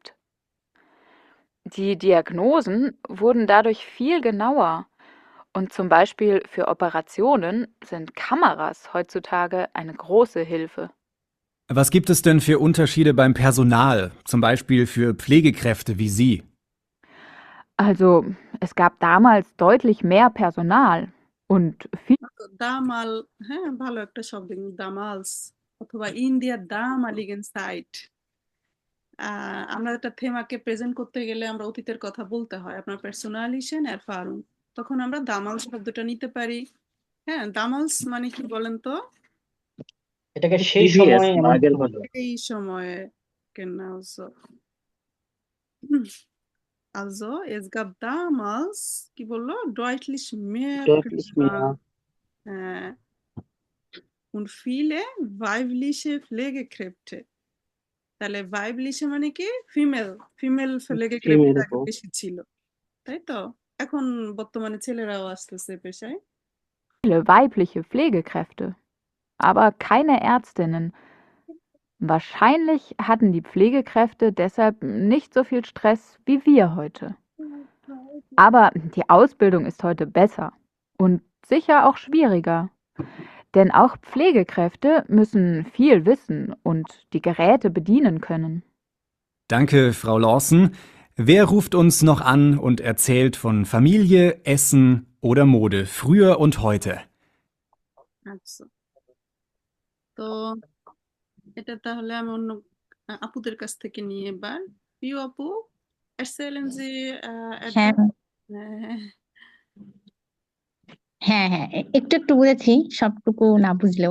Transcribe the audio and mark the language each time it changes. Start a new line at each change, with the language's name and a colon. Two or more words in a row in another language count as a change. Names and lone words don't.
German: Die Diagnosen wurden dadurch viel genauer. Und zum Beispiel für Operationen sind Kameras heutzutage eine große Hilfe. Was gibt es denn für Unterschiede beim Personal, zum Beispiel für Pflegekräfte wie Sie? Also, es gab damals deutlich mehr Personal und viel
Bangla: দামাল, হ্যাঁ ভালো একটা শব্দ কিন্তু দামালস অথবা
German: in der damaligen Zeit.
Bangla: আমরা একটা থেমাকে প্রেজেন্ট করতে গেলে আমরা অতীতের কথা বলতে হয়, আপনার পার্সোনালিশন আর ফারুন, তখন আমরা দামালস শব্দটা নিতে পারি। হ্যাঁ, দামালস মানে কি বলেন তো? এটাকে সেই প্রিভিয়াস সময় এমন আগের কিছু ঘটনা। বলে। এই সময়ে
German: genauso. Also, es gab damals,
Bangla: কি বললো?
German: Deutlich mehr Deutlich mehr. Personal und viele weibliche Pflegekräfte.
Bangla: তাহলে weibliche মানে কি? ফিমেল Pflegekräfte ফিমেল আগে বেশি ছিল, তাই তো? এখন বর্তমানে ছেলেরাও আসতেছে পেশায়।
German: viele weibliche Pflegekräfte, aber keine Ärztinnen. Wahrscheinlich hatten die Pflegekräfte deshalb nicht so viel Stress wie wir heute. Aber die Ausbildung ist heute besser und sicher auch schwieriger. Denn auch Pflegekräfte müssen viel wissen und die Geräte bedienen können. Danke, Frau Lawson. Wer ruft uns noch an und erzählt von Familie, Essen oder Mode, früher und heute?
Bangla: আচ্ছা, তো এটা তাহলে আমি অন্য আপুদের কাছ থেকে নিয়ে এবার। প্রিয় আপু,
German: erzählen Sie
Bangla: হ্যাঁ
German: etwas
Bangla: হ্যাঁ হ্যাঁ একটু একটু বুঝেছি, সবটুকু না বুঝলেও।